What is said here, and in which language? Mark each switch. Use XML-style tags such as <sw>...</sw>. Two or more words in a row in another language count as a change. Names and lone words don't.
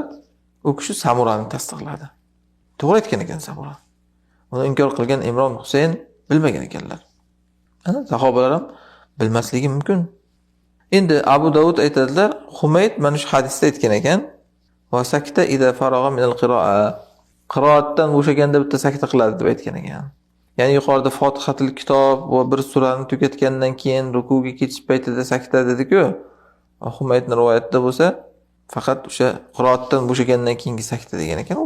<uz>U kishi Samurani tasdiqladi. To'g'ri aytgan ekan Samura. Uni inkor qilgan Imron Husayn bilmagan ekanlar. Ana sahobalar ham bilmasligi mumkin. Endi Abu Davud aytadilar, Humayd mana shu hadisda aytgan ekan,</uz> <ar>va sakta idza faragha min al-qiro'a.</ar> <uz>Qiroatdan bo'shaganda bitta sakta qiladi deb aytgan ekan. Ya'ni yuqorida Fotihatul kitob va bir surani tugatgandan keyin rukuga ketish paytida sakta dedi-ku. Humaydning rivoyatida bo'lsa, faqat o'sha qiroatdan bo'shagandan keyingi sakta degan ekan.</uz>